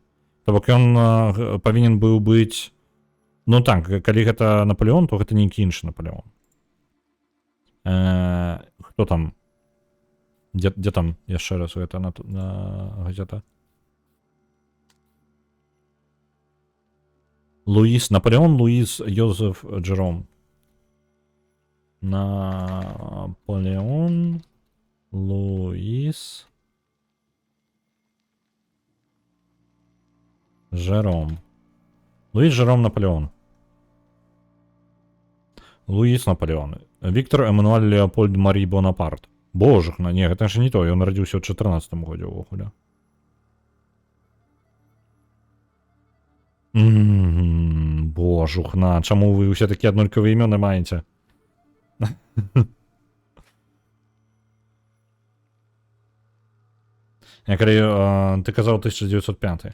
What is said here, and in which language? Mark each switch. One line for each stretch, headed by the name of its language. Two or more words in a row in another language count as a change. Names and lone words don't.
Belarusian: То бок ён павінен быў быць... Ну так, калі гэта Наполеон, то гэта нейкі іншы Наполеон. Хто там? Дзе там яшчэ раз гэта газета? Наполеон Луис Йозеф Джером. Наполеон Луїс. Жером. Луїс Жером Наполеон. Луїс Наполеон. Віктор Еммануель Леопольд Марій Бонапарт. Божухна, ні, гэта ж не то, ён радзіўся ў 14 годзе ўвогуле. Божухна, чаму вы ўсе такія аднолькавыя імёны маеце? Я калі ты казаў 1905.